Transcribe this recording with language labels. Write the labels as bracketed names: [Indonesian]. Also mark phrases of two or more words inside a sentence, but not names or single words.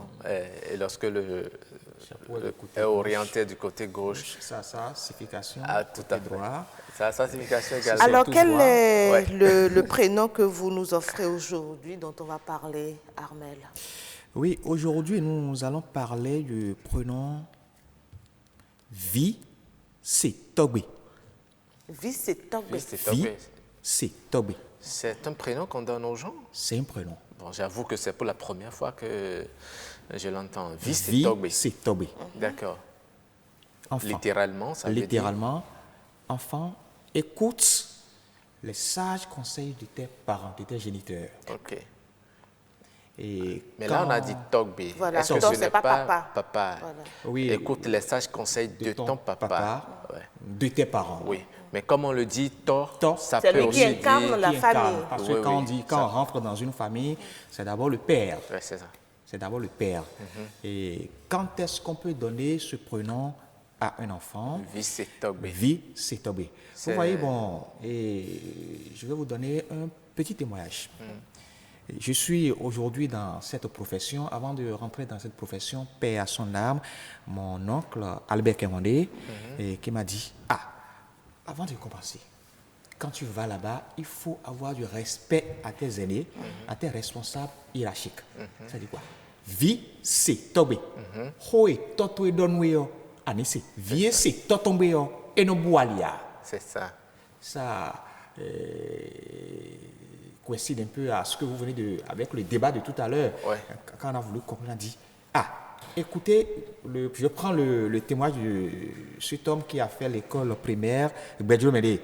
[French] Et lorsque est orienté du côté gauche. Ça a signification. Tout à fait. Droit. Ça a sa signification également. Alors, quel est le prénom que vous nous offrez aujourd'hui, dont on va parler, Armel? Oui, aujourd'hui, nous allons parler du prénom Vi-Se-Togbe. Vi-Se-Togbe. Vi-Se-Togbe. C'est un prénom qu'on donne aux gens? C'est un prénom. Bon, j'avoue que c'est pour la première fois que je l'entends. Vi-Se-Togbe. Vi-Se-Togbe. D'accord. Enfant. Littéralement, ça veut dire? Littéralement, enfant, écoute les sages conseils de tes parents, de tes géniteurs. Ok. Mais là, on a dit Togbe. Voilà, est-ce que donc ce n'est pas papa? Voilà. Oui. Écoute les sages conseils de ton papa. De tes parents. Oui. Mais comme on le dit, ça c'est peut lui aussi qui incarne la famille. Parce que quand on rentre dans une famille, c'est d'abord le père. Oui, c'est ça. C'est d'abord le père. Et quand est-ce qu'on peut donner ce prénom à un enfant? Vi-Se-Togbe. Vi-Se-Togbe. Vous voyez, bon, et je vais vous donner un petit témoignage. Je suis aujourd'hui dans cette profession. Avant de rentrer dans cette profession, paix à son âme, mon oncle Albert Kemondé, qui m'a dit, avant de commencer, quand tu vas là-bas, il faut avoir du respect à tes aînés, à tes responsables hiérarchiques. Ça dit quoi? [Fon] Vi se tobe. Hoe toto donweo. Anissé. Vie se totombeo. Et no boalia. [French] C'est ça. Ça coïncide un peu à ce que vous venez de, avec le débat de tout à l'heure. Ouais. Quand on a voulu comprendre, on a dit, écoutez, je prends le témoignage de cet homme qui a fait l'école primaire, Bedjo Médé.